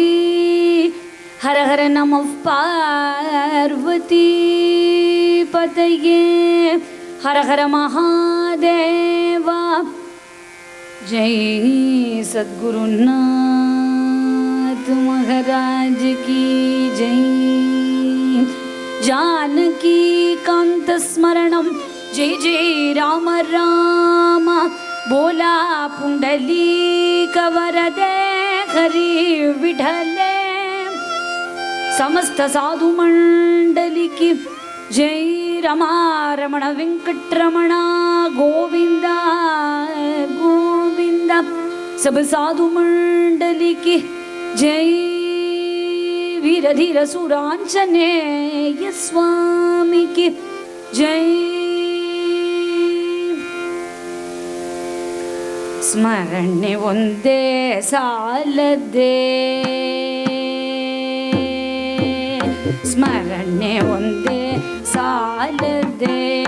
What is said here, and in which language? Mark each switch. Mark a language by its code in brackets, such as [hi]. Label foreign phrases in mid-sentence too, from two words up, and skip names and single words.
[sa] हर हर नमः पार्वती पतये। हर हर महादेवा। [hi] जय सद्गुरुनाथ महाराज की जय। [sa] जानकी कांत स्मरणम जय जय राम राम। [mr] बोला पुंडलीक वरदे हरि विठले। [hi] समस्त साधु मंडली की जय। [sa] रमा रमण वेंकटरमणा गोविंदा गोविंदा। [hi] सब साधु मंडली की जय। वीर धीर सुरांजनेय स्वामी की जय। [kn] ಸ್ಮರಣೆ ಒಂದೇ ಸಾಲದೆ ಸ್ಮರಣೆ ಒಂದೇ ಸಾಲದೆ